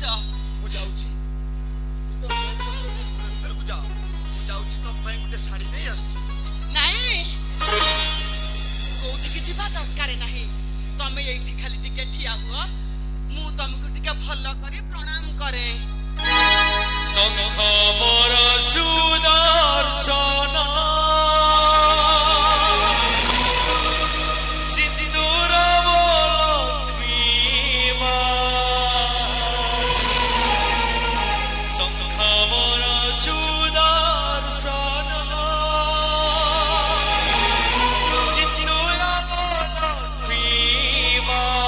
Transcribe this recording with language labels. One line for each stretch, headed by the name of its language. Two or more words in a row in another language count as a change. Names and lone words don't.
Odia: ମୁଁ ଯାଉଛି ଭିତରକୁ ଯାଅ ମୁଁ ଯାଉଛି ତମ ପାଇଁ ଗୋଟେ ଶାଢୀ ନେଇ ଆସୁଛି ନାଇଁ କୋଉଠିକି ଯିବା ଦରକାର ନାହିଁ ତମେ ଏଇଠି ଖାଲି ଟିକେ ଠିଆ ହୁଅ ମୁଁ ତମକୁ ଟିକେ ଭଲ କରି ପ୍ରଣାମ କରେ। ଶଙ୍ଖ ମୋର ସୁଦର୍ଶନ ସିନ୍ଦୁର ଲକ୍ଷ୍ମୀ ମା ଶଙ୍ଖ ମୋର ସୁଦର୍ଶନ ସିନ୍ଦୁର ଲକ୍ଷ୍ମୀ ମା